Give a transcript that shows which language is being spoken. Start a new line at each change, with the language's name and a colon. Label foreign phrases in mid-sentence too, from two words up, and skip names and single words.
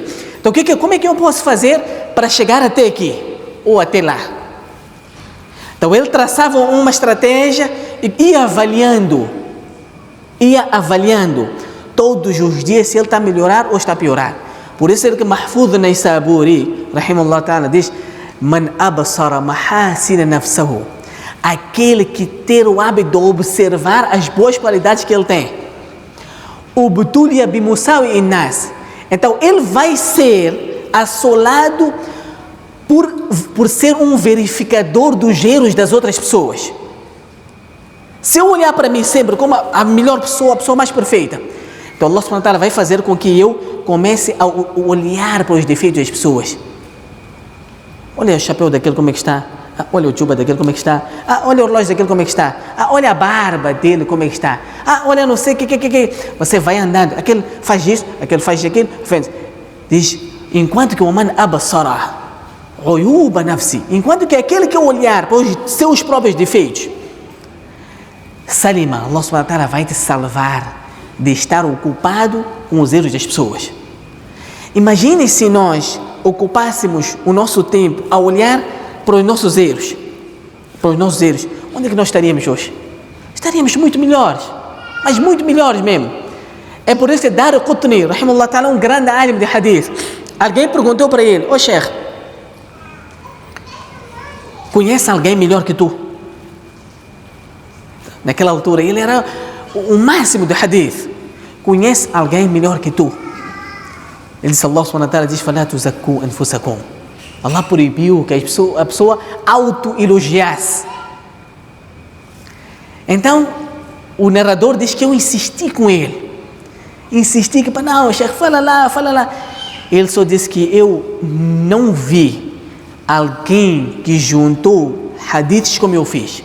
Portuguese: Então, como é que eu posso fazer para chegar até aqui? Ou até lá? Então, ele traçava uma estratégia e ia avaliando todos os dias se ele está a melhorar ou está a piorar. Por isso é que Mahfuz Naysaburi,
Arabic: رحمه الله تعالى,
Portuguese: diz:
Arabic: من أبصر محاسن نفسه,
Portuguese: aquele que ter o hábito de observar as boas qualidades que ele tem.
Arabic: ابتلي بمساوئ الناس,
Portuguese: então ele vai ser assolado por ser um verificador dos erros das outras pessoas. Se eu olhar para mim sempre como a melhor pessoa, a pessoa mais perfeita, Então Allah
Arabic: سبحانه وتعالى
Portuguese: vai fazer com que eu comece a olhar para os defeitos das pessoas. Olha o chapéu daquele como é que está. Olha o chuba daquele como é que está. Olha o relógio daquele como é que está. Olha a barba dele como é que está. Olha não sei o que. Você vai andando. Aquele faz isso, aquele faz aquilo. Diz, enquanto que o
Arabic: من أبصر عيوب نفسه,
Portuguese: enquanto que aquele que olhar para os seus próprios defeitos, salima, Allah
Arabic: سبحانه وتعالى
Portuguese: vai te salvar de estar ocupado com os erros das pessoas. Imagine se nós ocupássemos o nosso tempo a olhar para os nossos erros. Onde é que nós estaríamos hoje? Estaríamos muito melhores, mas muito melhores mesmo. É por isso que Daraqutni,
Arabic: رحمه الله تعالى,
Portuguese: um grande alim de hadith, alguém perguntou para ele, Sheikh, conhece alguém melhor que tu? Naquela altura, ele era o máximo de hadith. Conhece alguém melhor que tu? Ele disse,
Arabic: الله سبحانه وتعالى diz, فَلَا تُزَكُّوا أَنفُسَكُمْ.
Portuguese: Allah proibiu que a pessoa auto-elogiasse. Então, o narrador diz que eu insisti com ele. Insisti que, não, Sheikh, fala lá. Ele só disse que eu não vi alguém que juntou hadiths como eu fiz.